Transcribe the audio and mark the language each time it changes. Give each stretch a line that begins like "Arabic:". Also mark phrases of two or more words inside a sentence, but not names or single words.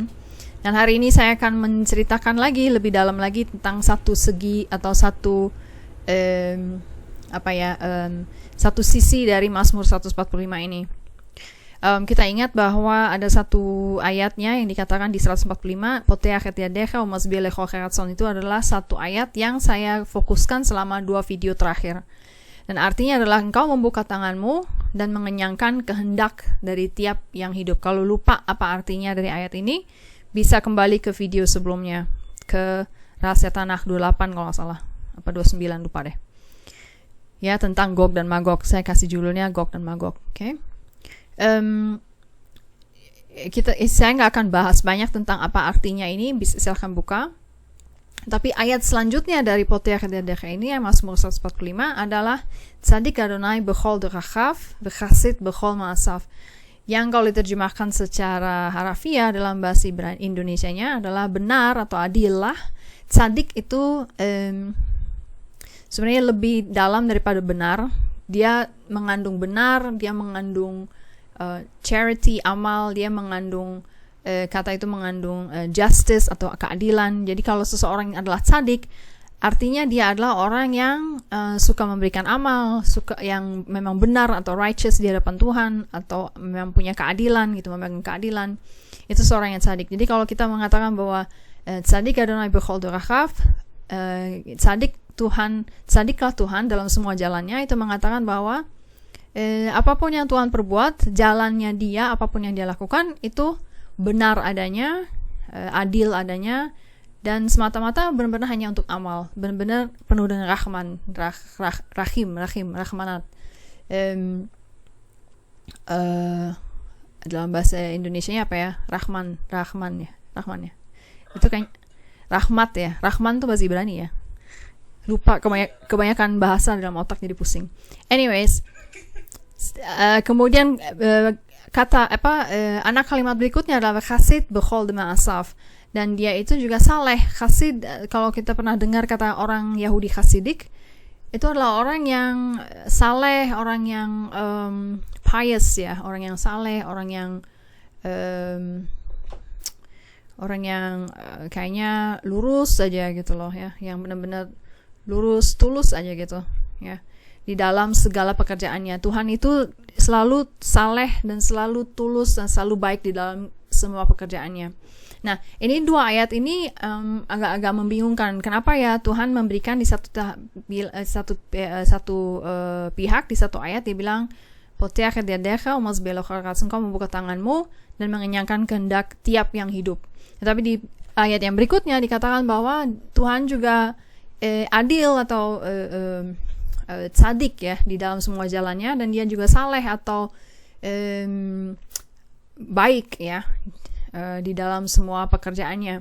Indonesian: Dan hari ini saya akan menceritakan lagi lebih dalam lagi tentang satu segi atau satu sisi dari Mazmur 145 ini. Kita ingat bahwa ada satu ayatnya yang dikatakan di 145,
Hebrew: פותח את ידך ומשביע לכל חי רצון,
Indonesian: itu adalah satu ayat yang saya fokuskan selama 2 video terakhir. Dan artinya adalah engkau membuka tanganmu dan mengenyangkan kehendak dari tiap yang hidup. Kalau lupa apa artinya dari ayat ini, bisa kembali ke video sebelumnya, ke Rahasia Tanakh 28 kalau nggak salah, apa 29, lupa deh. Ya, tentang Gog dan Magog. Saya kasih judulnya Gog dan Magog. Oke. Saya nggak akan bahas banyak tentang apa artinya ini, silahkan buka. Tapi ayat selanjutnya dari
Hebrew: פותח את ידך
Indonesian: ini, yang Mazmur 145, adalah
Hebrew: צדיק אדוני בכל דרכיו וחסיד בכל מעשיו.
Indonesian: Yang kalau diterjemahkan secara harafiah dalam bahasa Indonesianya adalah benar atau adil lah. Tzadik itu sebenarnya lebih dalam daripada benar. Dia mengandung benar, dia mengandung charity, amal, dia mengandung kata itu mengandung justice atau keadilan. Jadi kalau seseorang adalah tzadik, artinya dia adalah orang yang suka memberikan amal, suka yang memang benar atau righteous di hadapan Tuhan, atau memang punya keadilan gitu, memegang keadilan. Itu seorang yang tzadik. Jadi kalau kita mengatakan bahwa
Hebrew: צדיק אדוני בכל דרכיו,
Indonesian: tzadiklah Tuhan dalam semua jalannya, itu mengatakan bahwa apapun yang Tuhan perbuat, jalannya dia, apapun yang dia lakukan, itu benar adanya, adil adanya, dan semata-mata benar-benar hanya untuk amal, benar-benar penuh dengan rahmanat. Dalam bahasa Indonesianya apa ya? Rahman ya. Itu kan rahmat ya. Rahman tuh bahasa Ibrani ya. Lupa, kebanyakan bahasa dalam otak jadi pusing. Anyways, kemudian anak kalimat berikutnya adalah
Hebrew: חסיד בכל מעשיו,
Indonesian: dan dia itu juga saleh. Chasid, kalau kita pernah dengar kata orang Yahudi Hasidik, itu adalah orang yang saleh, orang yang pious ya, orang yang saleh, orang yang kayaknya lurus aja gitu loh ya, yang benar-benar lurus, tulus aja gitu ya. Di dalam segala pekerjaannya, Tuhan itu selalu saleh dan selalu tulus dan selalu baik di dalam semua pekerjaannya. Nah, ini 2 ayat ini agak-agak membingungkan. Kenapa ya Tuhan memberikan di satu pihak, di satu ayat dia bilang
Hebrew: פותח את ידך ומשביע לכל חי רצון,
Indonesian: engkau membuka tanganmu dan mengenyangkan kehendak tiap yang hidup. Tetapi di ayat yang berikutnya dikatakan bahwa Tuhan juga adil atau tzadik ya di dalam semua jalannya, dan dia juga saleh atau baik ya di dalam semua pekerjaannya.